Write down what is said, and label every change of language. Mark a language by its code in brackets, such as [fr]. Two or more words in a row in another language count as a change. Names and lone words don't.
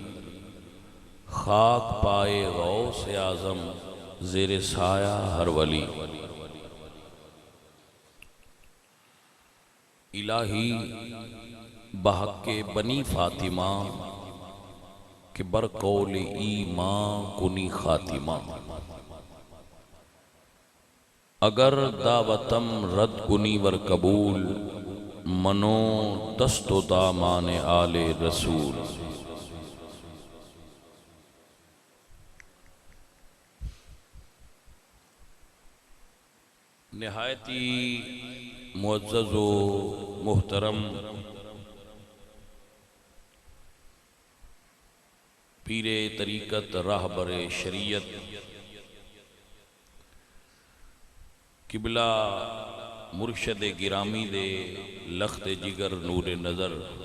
[fa] خاک پائے غوث اعظم زیر سایہ ہر ولی الہی بحق بنی فاطمہ کہ برقول ایمان کنی خاتمہ اگر دعوتم رد کنی ور قبول منو دست و دامان آل رسول [ur] نہایتی معزز و محترم پیر طریقت راہبر شریعت قبلہ مرشد گرامی دے لخت جگر نور نظر